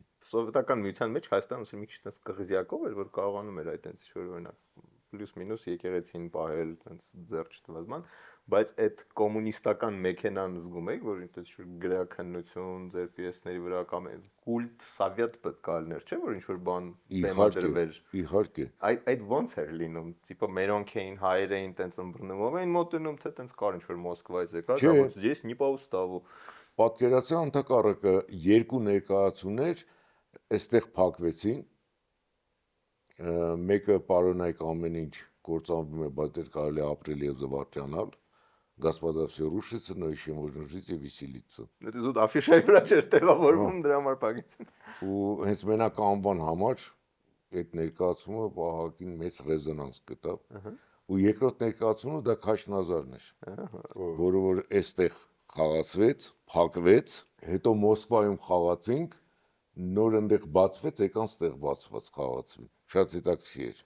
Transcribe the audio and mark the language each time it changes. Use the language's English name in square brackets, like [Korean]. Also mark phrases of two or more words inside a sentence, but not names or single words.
[Armenian] Սովետական միության մեջ Հայաստանը ոնց մի քիչ տես կղզյակով էր, որ կարողանում էր այդ տենց ինչ որ օրինակ պլյուս մինուս եկեղեցին պահել, տենց ձեռ չտված բան, բայց այդ կոմունիստական մեքենան զգում եք, որ այնպես ինչ որ գրաքննություն, ձեր պիեսների վրա կամ կուլտ սովետ պետք է լիներ, չէ՞ որ ինչ որ բան բեմադրվեր։ Իհարկե։ Այդ ոնց էր լինում։ Տիպը մերոնք էին, հայեր էին տենց ըմբռնում, այն մոտենում թե տենց կար ինչ որ Մոսկվայից եկա, դա ոնց [Russian] здесь не по уставу։ [Armenian] Պատկերացրու ընդհակառակը երկու ներկայացումներ այստեղ փակվեցին, մեկը պարոնայք ամեն ինչ կործանվում է, բայց դեռ կարելի է ապրել եւ զվարճանալ, [Russian] Господа всё рушится, но еще можно жить и веселиться։ [Armenian] Դա զուտ աֆիշայի վրա չէր տեղավորվում, դրա համար փակեցին։ Ու հենց մենակ անվան համար այդ ներկայացումը բահակին մեծ ռեզոնանս գտավ։ Ու երկրորդ ներկայացումը դա Քաշնազարն էր, որը որ այստեղ խաղացվեց, փակվեց, հետո Մոսկվայում խաղացինք, նոր այնտեղ բացվեց, եկան ստեղ բացված խաղացվի։ Շատ հետաքրքիր էր։